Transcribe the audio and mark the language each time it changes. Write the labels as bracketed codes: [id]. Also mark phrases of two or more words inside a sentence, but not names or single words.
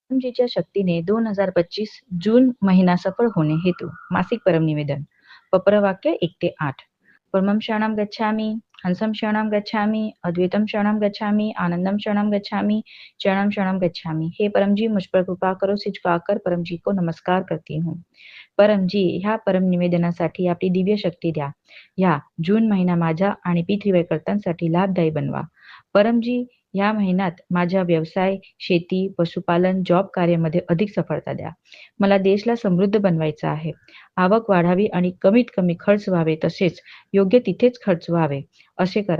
[mr] परमजीच्या शक्तीने 2025 जून महिना सफळ होणे हेतू मासिक परम निवेदन पप्रवाक्य 1 ते 8 [sa] परमं शरणं गच्छामि हंसं शरणं गच्छामि [mr] अद्वैतम शरणं गच्छामि आनंदम शरणं गच्छामि चरणम शरणं गच्छामि। [hi] हे परम जी मुझ पर कृपा करो सिचकाकर परम जी को नमस्कार करती हूँ। [mr] परम जी ह्या परम निवेदनासाठी आपली दिव्य शक्ती द्या। ह्या जून महिना माझ्या आणि पृथ्वीकर्त्यांसाठी लाभदायी बनवा। परमजी या महिन्यात माझ्या व्यवसाय, शेती, पशुपालन, जॉब कार्यामध्ये अधिक सफळता द्या। मला देशला समृद्ध बनवायचं आहे। आवक वाढावी आणि कमीत कमी खर्च व्हावे तसेच योग्य तिथेच खर्च व्हावे असे करा।